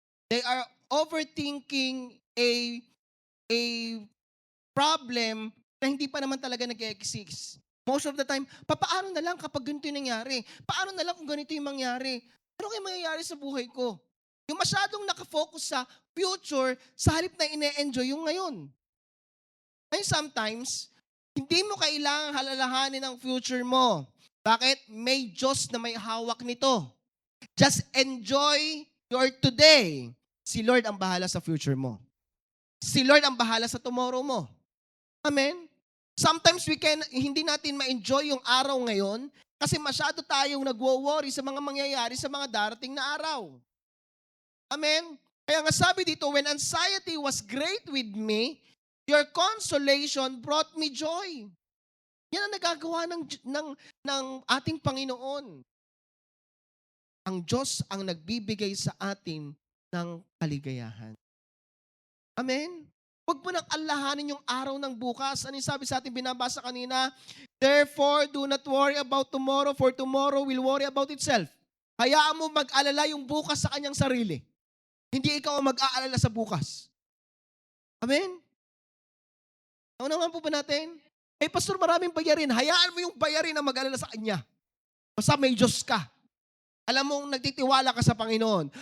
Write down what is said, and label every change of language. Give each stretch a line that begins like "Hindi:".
English: They are overthinking a problem
Filipino: na hindi pa naman talaga nag-exist.
English: Most of the time,
Filipino: paano na lang kapag ganito yung nangyari? Paano na lang kung ganito yung mangyari? Ano kaya mangyayari sa buhay ko? Yung masyadong nakafocus sa future, sa halip na ine-enjoy yung ngayon.
English: And sometimes,
Filipino: hindi mo kailangang halalahanin ang future mo. Bakit? May Diyos na may hawak nito.
English: Just enjoy your today.
Filipino: Si Lord ang bahala sa future mo. Si Lord ang bahala sa tomorrow mo. Amen? Sometimes hindi natin ma-enjoy yung araw ngayon kasi masyado tayong nagwo-worry sa mga mangyayari sa mga darating na araw. Amen? Kaya nga sabi dito,
English: when anxiety was great with me, your consolation brought me joy.
Filipino: Yan ang nagagawa ng ating Panginoon. Ang Diyos ang nagbibigay sa atin ng kaligayahan. Amen? Huwag mo nang alahanin yung araw ng bukas. Ano yung sabi sa ating binabasa kanina?
English: Therefore, do not worry about tomorrow, for tomorrow will worry about itself.
Filipino: Hayaan mo mag-alala yung bukas sa kanyang sarili. Hindi ikaw ang mag-aalala sa bukas. Amen? Naunawan po ba natin? Pastor, maraming bayarin. Hayaan mo yung bayarin na mag-alala sa kanya. Basta may Diyos ka. Alam mong nagtitiwala ka sa Panginoon.